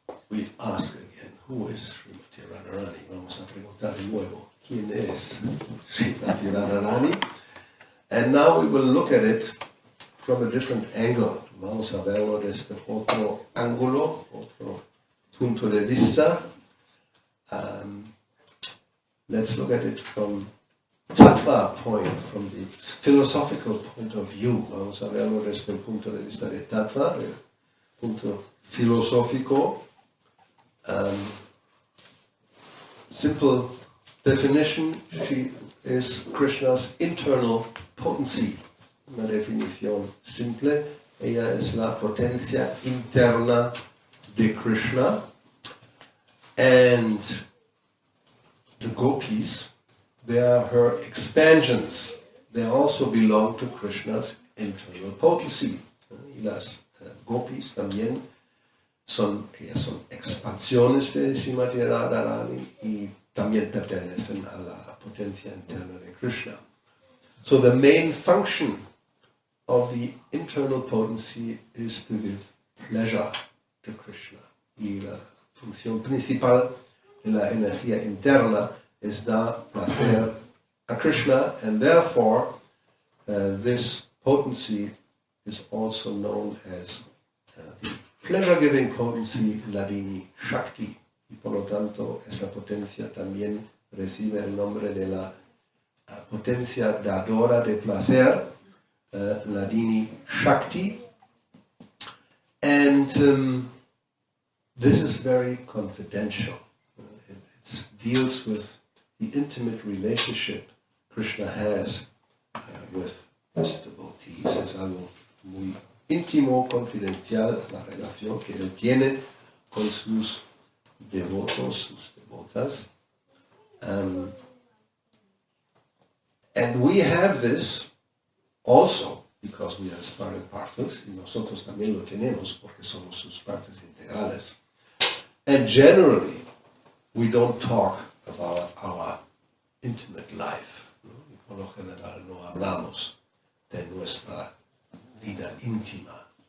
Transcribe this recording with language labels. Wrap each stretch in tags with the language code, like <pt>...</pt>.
<en>we ask again, who is Srimati Radharani?</en> <es>Vamos a preguntar de nuevo, ¿quién es Srimati Radharani?</es> <en>And now we will look at it from a different angle.</en> <es>Vamos a verlo desde otro ángulo, otro punto de vista.</es> <en>Let's look at it from Tattva point, from the philosophical point of view.</en> <es>Vamos a verlo desde el punto de vista de Tattva, el punto filosófico.</es> <en>Simple definition, she is Krishna's internal potency.</en> <es>Una definición simple, ella es la potencia interna de Krishna.</es> <en>And the gopis, they are her expansions. They also belong to Krishna's internal potency.</en> <es>Y las gopis también ellas son expansiones de Srimati Radharani y también pertenecen a la potencia interna de Krishna.</es> <en>So the main function of the internal potency is to give pleasure to Krishna.</en> <es>Y la función principal de la energía interna es dar placer a Krishna,</es> <en>and therefore this potency is also known as the pleasure-giving potency Hladini Shakti.</en> <es>Y por lo tanto, esta potencia también recibe el nombre de la potencia dadora de placer, Hladini Shakti.</es> <en>And this is very confidential. It deals with the intimate relationship Krishna has with his devotees.</en> <es>Es algo muy íntimo, confidencial, la relación que él tiene con sus devotos, sus devotas.</es> <en>And we have this also because we are sparring partners,</en> <es>y nosotros también lo tenemos porque somos sus partes integrales.</es> <en>And generally, we don't talk about our intimate life.</en> <es>¿No? Y por lo general no hablamos de nuestra vida íntima.</es>